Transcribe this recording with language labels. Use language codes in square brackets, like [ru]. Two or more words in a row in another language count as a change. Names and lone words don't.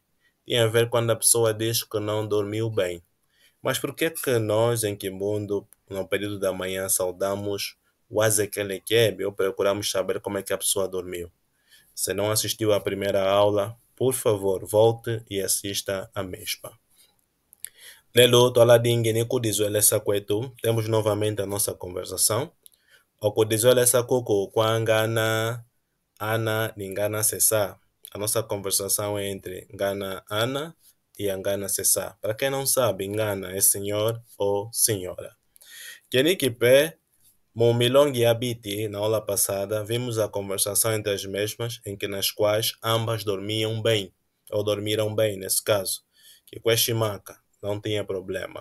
[pt] Tem a ver quando a pessoa diz que não dormiu bem. Mas por que nós, em Kimbundo, no período da manhã, saudamos o Azekelekebe ou procuramos saber como é que a pessoa dormiu? Se não assistiu à primeira aula, por favor, volte e assista a mesma. [kmb] Lelo, toladingue ni kudizuele sakwetu, [pt] temos novamente a nossa conversação. [kmb] O kudizuele sakuku kwangana Ana Ningana Cessar. [pt] A nossa conversação é entre Ngana Ana e Ngana Cessar. Para quem não sabe, Ngana é senhor ou senhora. [kmb] Kenikipe, Mumilongi [pt] e Abiti, na aula passada, vimos a conversação entre as mesmas, em que nas quais ambas dormiam bem, ou dormiram bem, nesse caso, que com Shimaka não tinha problema.